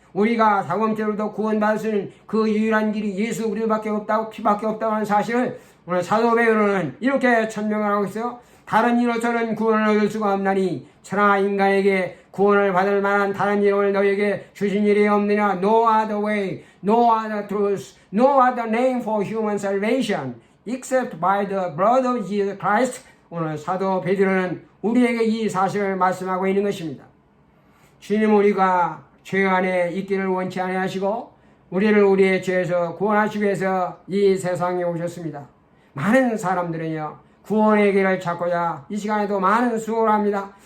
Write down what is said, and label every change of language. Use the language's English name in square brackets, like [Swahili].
[Korean] 우리가 자범죄로부터 구원받을 수 있는 그 유일한 길이 예수 그리스도밖에 없다고 피밖에 없다고 하는 사실을 오늘 사도 베드로는 이렇게 천명을 하고 있어요. 다른 이로서는 구원을 얻을 수가 없나니 천하 인간에게 구원을 받을 만한 다른 이름을 너에게 주신 일이 없느냐. [English] No other way, no other truth, no other name for human salvation except by the blood of Jesus Christ. [Korean] 오늘 사도 베드로는 우리에게 이 사실을 말씀하고 있는 것입니다. 주님, 우리가 죄 안에 있기를 원치 아니하시고 우리를 우리의 죄에서 구원하시기 위해서 이 세상에 오셨습니다. 많은 사람들은요, 구원의 길을 찾고자 이 시간에도 많은 수고를 합니다.